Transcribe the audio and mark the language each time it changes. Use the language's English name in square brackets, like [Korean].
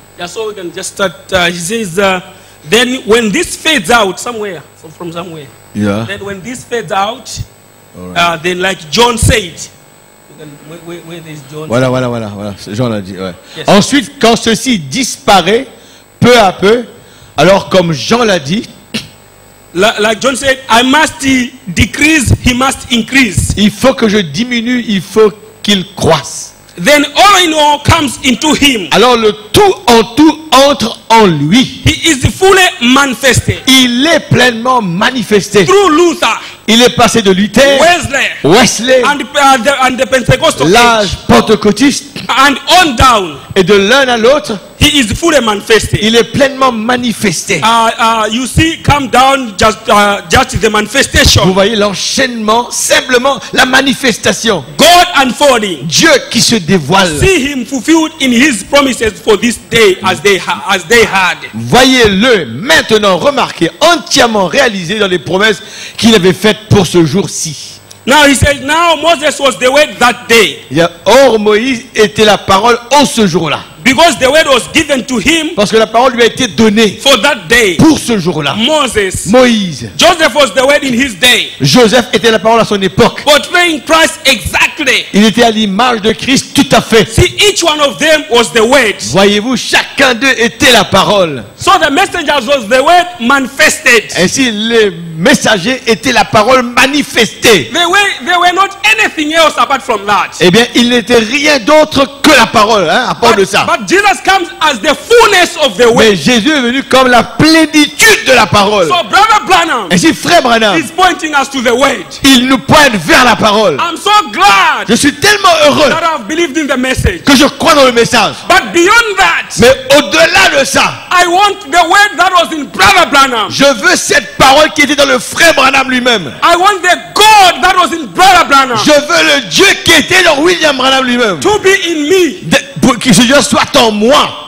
[English] Yeah, so we can just start. He says, then when this fades out somewhere, so from somewhere, Yeah. then when this fades out, All right. then like John said, you can, where is John? [French] Voilà. Jean l'a dit, ouais. [English] Yes. [French] Ensuite, quand ceci disparaît, peu à peu, alors comme Jean l'a dit, [English] Like John said, I must decrease, he must increase. [French] il faut que je diminue, il faut qu'il croisse. [English] Then all in all comes into him. [French] Alors le tout en tout entre en lui. [English] He is fully manifested [French] Il est pleinement manifesté. [English] through Luther, [French] Il est passé de Luther, Wesley, [English] and the Pentecostal [French] l'âge [English] age, [French] pentecôtiste, [English] and on down. [French] et de l'un à l'autre, [English] He is fully manifested. [French] il est pleinement manifesté. [English] You see, come down just the [French] Vous [English] manifestation. [French] voyez l'enchaînement, simplement la manifestation. [English] God unfolding. [French] Dieu qui se dévoile. [English] See him fulfilled in his promises for this day as they had. [French] Voyez-le maintenant, remarquez, entièrement réalisé dans les promesses qu'il avait faites pour ce jour-ci. [English] Now he says, now Moses was the word that day. [French] Or Moïse était la parole en ce jour-là. [English] Because the word was given to him [French] Parce que la parole lui a été donnée [English] for that day. [French] pour ce jour-là. [English] Moses. [French] Moïse. [English] Joseph was the word in his day. [French] Joseph était la parole à son époque. [English] Portraying Christ exactly. [French] Il était à l'image de Christ tout à fait. [English] See, each one of them was the word. [French] Voyez-vous, chacun d'eux était la parole. [English] So the messengers was the word manifested. [French] Ainsi, les messagers étaient la parole manifestée. [English] They were not anything else apart from that. [French] Eh bien, il n'était rien d'autre que la parole, hein, à part de ça. [English] But Jesus comes as the fullness of the word. [French] Mais Jésus est venu comme la plénitude de la parole. [English] So Brother Branham [French] Ainsi, frère Branham, [English] is pointing us to the word. [French] il nous pointe vers la parole. [English] I'm so glad [French] Je suis tellement heureux [English] that I've believed in the message. [French] que je crois dans le message. [English] But beyond that, [French] Mais au-delà de ça, [English] I want the word that was in Brother Branham. [French] je veux cette parole qui était dans le frère Branham lui-même. [English] I want the God that was in Brother Branham [French] Je veux le Dieu qui était dans William Branham lui-même. [English] to be in me. [French] Pour que ce Dieu soit en moi.